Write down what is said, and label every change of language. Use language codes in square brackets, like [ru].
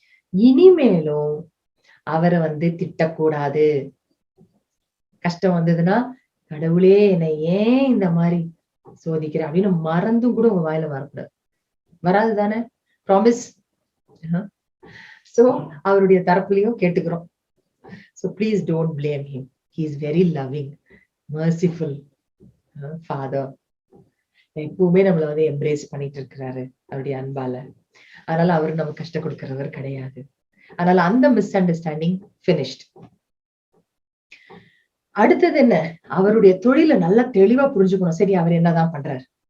[ta] இனிமேலும் அவரை வந்து திட்டக்கூடாது. கஷ்டம் வந்ததுன்னா, கடவுளே என்னை ஏன் இந்த மாதிரி சோதிக்கிற அப்படின்னு மறந்தும் கூட உங்க வாயில வரக்கூடாது. வராது தானே? ப்ராமிஸ். சோ அவருடைய தரப்புலையும் கேட்டுக்கிறோம். [en] So please don't blame him. He is very loving, merciful father. [ta] எப்பவுமே நம்மள வந்து எம்ப்ரேஸ் பண்ணிட்டு இருக்கிறாரு அவருடைய அன்பால. அதனால அவரு நமக்கு கஷ்டம் கொடுக்கிறவர் கிடையாது. அதனால அந்த மிஸ் அண்டர்ஸ்டாண்டிங் பினிஷ்ட். அடுத்தது என்ன? அவருடைய தொழிலை நல்லா தெளிவா புரிஞ்சுக்கணும். சரி, அவர் என்னதான் பண்றாரு?